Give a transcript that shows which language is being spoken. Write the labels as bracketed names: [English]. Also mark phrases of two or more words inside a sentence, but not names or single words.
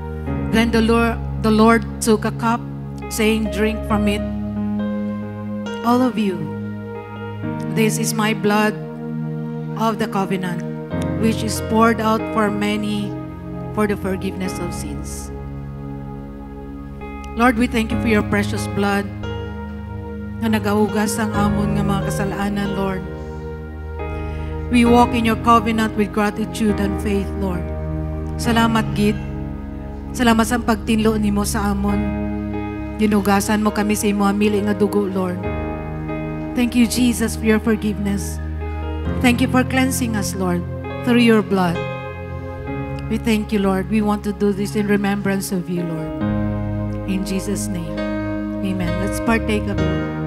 [English] Then the Lord took a cup, saying, "Drink from it, all of you. This is my blood of the covenant, which is poured out for many for the forgiveness of sins." Lord, we thank you for your precious blood [Hiligaynon] na nagahugas ang amon nga mga kasalanan, [English] Lord. We walk in your covenant with gratitude and faith, Lord. [Hiligaynon] Salamat, Gid. Salamat sa pagtinlo nimo sa amon. Ginugasan mo kami sa imo amili nga dugo, Lord. [English] Thank you, Jesus, for your forgiveness. Thank you for cleansing us, Lord, through your blood. We thank you, Lord. We want to do this in remembrance of you, Lord. In Jesus' name, amen. Let's partake of it.